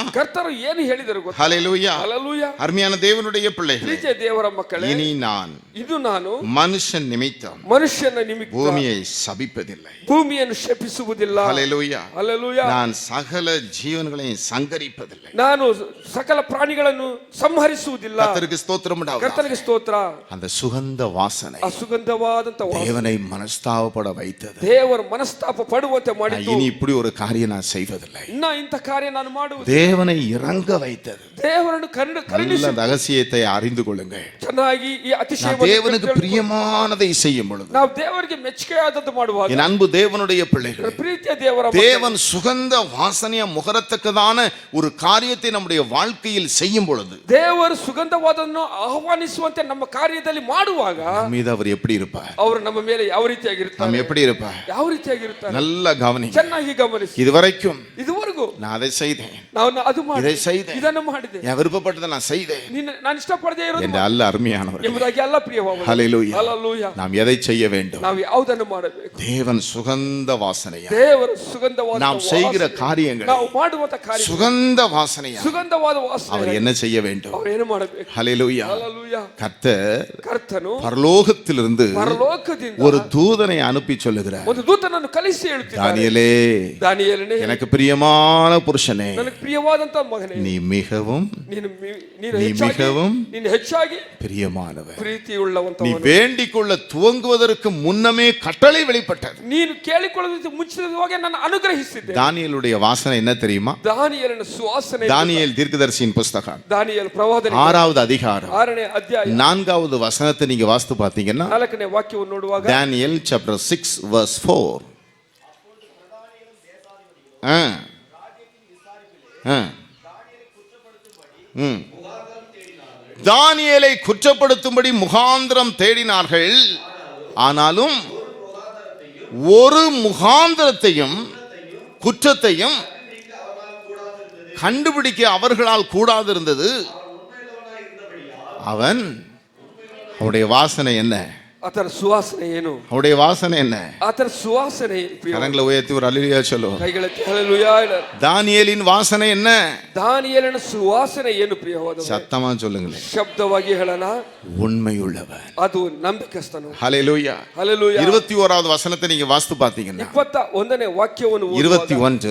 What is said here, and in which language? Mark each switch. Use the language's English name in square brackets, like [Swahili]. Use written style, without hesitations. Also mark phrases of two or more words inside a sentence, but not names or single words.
[Kannada] ಕರ್ತರು ಏನು ಹೇಳಿದರು ಗೊತ್ತಾ? [Tamil] ஹல்லேலூயா. [Kannada] ಹಲ್ಲೆಲೂಯಾ. [Tamil] அருமையான தேவனுடைய பிள்ளைகளே, [Kannada] ಪ್ರೀತಿಯ ದೇವರ ಮಕ್ಕಳೇ, [Tamil] இனி நான் [Kannada] ಇದು ನಾನು [Tamil] மனுஷன் நிமித்தம் [Kannada] ಮನುಷ್ಯನ ನಿಮಿತ್ತ [Tamil] பூமியை சபிப்பதில்லை. [Kannada] ಭೂಮಿಯನ್ನು ಶಪಿಸುವುದಿಲ್ಲ. [Tamil] ஹல்லேலூயா. [Kannada] ಹಲ್ಲೆಲೂಯಾ. [Tamil] நான் சகல ஜீவன்களையும் சங்கரிப்பதில்லை. [Kannada] ನಾನು ಸಕಲ ಪ್ರಾಣಿಗಳನ್ನು ಸಂಹರಿಸುವುದಿಲ್ಲ. [Tamil] கர்த்தருக்கு ஸ்தோத்திரம் உண்டாவதாக. [Kannada] ಕರ್ತನಿಗೆ ಸ್ತೋತ್ರ. [Tamil] அந்த சுகந்த வாசனை [Kannada] ಆ ಸುಗಂಧವಾದಂತ ವಾಸನೆ [Tamil] தேவனை மனஸ்தாபப்பட வைத்தது. [Kannada] ದೇವರು ಮನಸ್ತಾಪ ಪಡುವಂತೆ ಮಾಡಿತು. [Tamil] இனி இப்படி ஒரு காரியம் நான் செய்வதில்லை. [Kannada] ಇನ್ನ ಇಂಥ ಕಾರ್ಯ ನಾನು ಮಾಡುವುದು. [Tamil] தேவனை இறங்க வைத்தது. [Kannada] ದೇವರನ್ನು [Tamil] நல்ல [Kannada] ಕರುಣಿಸಿ [Tamil] ரகசியத்தை அறிந்து கொள்ளுங்கள். [Kannada] ಚೆನ್ನಾಗಿ ಈ [Tamil] நான் [Kannada] ಅತಿಶಯವನ್ನು [Tamil] தேவனுக்கு பிரியமானதை செய்யும் பொழுது, [Kannada] ನಾವು ದೇವರಿಗೆ ಮೆಚ್ಚುಗೆಯಾದದ್ದು ಮಾಡುವಾಗ, [Tamil] என் அன்பு தேவனுடைய பிள்ளைகள், [Kannada] ಪ್ರೀತಿಯ ದೇವರ [Tamil] தேவன் சுகந்த வாசனைய முகரத்தக்கதான ஒரு காரியத்தை நம்முடைய வாழ்க்கையில் செய்யும் பொழுது, [Kannada] ದೇವರು ಸುಗಂಧವಾದನ್ನು ಆಹ್ವಾನಿಸುವಂತೆ ನಮ್ಮ ಕಾರ್ಯದಲ್ಲಿ ಮಾಡುವಾಗ [Tamil] நம்ம மீது அவர் எப்படி இருப்பார்? [Kannada] ಅವರು ನಮ್ಮ ಮೇಲೆ ಯಾವ [Tamil] நம்ம [Kannada] ರೀತಿಯಾಗಿರ್ತಾರೆ? [Tamil] எப்படி இருப்பார்? [Kannada] ಯಾವ ರೀತಿಯಾಗಿರ್ತಾರೆ? [Tamil] நல்ல கவனிங்க. [Kannada] ಚೆನ್ನಾಗಿ ಗಮನಿಸಿ. [Tamil] இதுவரைக்கும் [Kannada] ಇದುವರೆಗೂ [Tamil] நான் அதை செய்தேன், [Kannada] ನಾವು ಅದು [Tamil] இதை [Kannada] ಮಾಡಿದೆ, [Tamil] செய்தேன், [Kannada] ಇದನ್ನು ಮಾಡಿದೆ, [Tamil] என் விருப்பப்பட்டதை நான் செய்தேன் [Kannada] ನಾನು ಇಷ್ಟಪಡದೇ ಇರೋದು [Tamil] என்ற அல்ல அருமையானவர். [Kannada] ಎಂಬುದಾಗಿ ಅಲ್ಲ ಪ್ರಿಯವಾದ. [Tamil] ஹல்லேலூயா. [Kannada] ಹಲ್ಲೆಲೂಯಾ. [Tamil] நாம் எதை செய்ய வேண்டும்? [Kannada] ನಾವು ಯಾವುದನ್ನು ಮಾಡಬೇಕು? [Tamil] தேவன் சுகந்த வாசனையா [Kannada] ದೇವರು ಸುಗಂಧವಾದ [Tamil] நாம் செய்கிற காரியங்கள் [Kannada] ನಾವು ಮಾಡುವಂತ ಕಾರ್ಯ [Tamil] சுகந்த வாசனையா [Kannada] ಸುಗಂಧವಾದ [Tamil] அவர் [Kannada] ವಾಸನೆ [Tamil] என்ன செய்ய வேண்டும்? [Kannada] ಅವರು ಏನು ಮಾಡಬೇಕು? [Tamil] ஹல்லேலூயா. [Kannada] ಹಲ್ಲೆಲೂಯಾ. [Tamil] கர்த்தர் [Kannada] ಕರ್ತನು [Tamil] பரலோகத்திலிருந்து [Kannada] ಪರಲೋಕದಿಂದ [Tamil] ஒரு தூதனை அனுப்பி சொல்லுகிறார், [Kannada] ಒಂದು ದೂತನನ್ನು ಕಳಿಸಿ ಹೇಳ್ತಿದ್ದಾನೆ, [Tamil] தானியேலே, [Kannada] ದಾನಿಯೇಲನೇ, [Tamil] எனக்கு பிரியமான புருஷனே, [Kannada] ನನಗೆ ಪ್ರಿಯವಾದಂತ ಮಗನೇ, [Tamil] நீ மிகவும் [Kannada] ನೀನು ಹೆಚ್ಚಾಗಿ [Tamil] பிரியமானவர். நீ [Kannada] ಪ್ರೀತಿಯುಳ್ಳವಂತವನು. [Tamil] வேண்டிக் கொள்ள துவங்குவதற்கு முன்னமே கட்டளை வெளிப்பட்டது. [Kannada] ನೀನು ಕೇಳಿಕೊಳ್ಳುವುದಕ್ಕೆ ಮುಂಚಿತವಾಗಿ ನಾನು ಅನುಗ್ರಹಿಸಿದ್ದೆ. [Tamil] தானியேலுடைய வாசனை என்ன தெரியுமா? [Kannada] ದಾನಿಯೇಲನ ಸುವಾಸನೆ. [Tamil] தானியேல் தீர்க்கதரிசியின் புஸ்தகம் [Kannada] ದಾನಿಯೇಲ ಪ್ರವಾದನೆ [Tamil] 6வது அதிகாரம் [Kannada] 6ನೇ ಅಧ್ಯಾಯ [Tamil] 4வது வசனத்தை நீங்க வாசித்து பார்த்தீங்கன்னா, [Kannada] 4ನೇ ವಾಕ್ಯವನ್ನು ನೋಡುವಾಗ, [English] Daniel chapter 6 verse 4. [Tamil] தானியேலை குற்றப்படுத்தும்படி முகாந்திரம் தேடினார்கள், ஆனாலும் ஒரு முகாந்திரத்தையும் குற்றத்தையும் கண்டுபிடிக்க அவர்களால் கூடாதிருந்தது. அவன் அவருடைய வாசனை என்ன? [Kannada] ಆತನ ಸುವಾಸನೆ ಏನು? [Tamil] அவருடைய வாசனை என்ன? [Kannada] ಆತನ ಸುವಾಸನೆ ಏನು? [Tamil] கரங்களை உயர்த்தி ஒரு அல்லேலூயா சொல்லுவோம். [Kannada] ಕೈಗಳೆತ್ತಿ ಹಲ್ಲೆಲೂಯಾ ಹೇಳು. [Tamil] தானியேலின் வாசனை என்ன? [Kannada] ದಾನಿಯೇಲನ ಸುವಾಸನೆ ಏನು ಪ್ರಿಯವಾದವರೇ? [Tamil] சத்தமா சொல்லுங்களேன். [Kannada] ಶಬ್ದವಾಗಿ ಹೇಳೋಣ. [Tamil] உண்மையுள்ளவன். [Kannada] ಅದು ನಂಬಿಕಸ್ಥನು. [Tamil] ஹல்லேலூயா. [Kannada] ಹಲ್ಲೆಲೂಯಾ. [Tamil] 21வது வசனத்தை நீங்க வாசித்து பார்த்தீங்கன்னா [Kannada] 21ನೇ ವಾಕ್ಯವನ್ನು 21